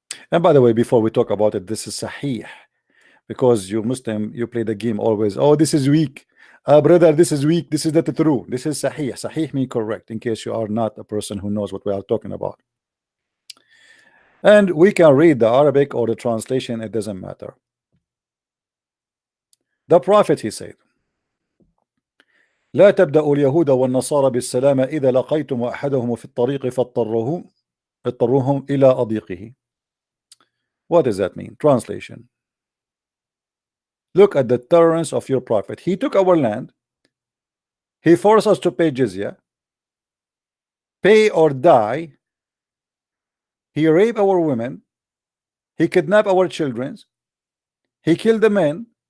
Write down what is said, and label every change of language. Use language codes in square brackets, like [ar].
[en] And by the way, before we talk about it, this is Sahih, because you Muslim, you play the game always. Oh, this is weak, brother, this is weak, this is not true. This is Sahih. Sahih means correct, in case you are not a person who knows what we are talking about. And we can read the Arabic or the translation, it doesn't matter. [ar] The prophet, he said, لا تبدأوا اليهود والنصارى بالسلام إذا لقيتم أحدهم في الطريق فاضطروهم إلى أضيقه. [en] What does that mean? Translation. Look at the tolerance of your prophet. He took our land. He forced us to pay jizya. Pay or die. He raped our women. He kidnapped our children. He killed the men.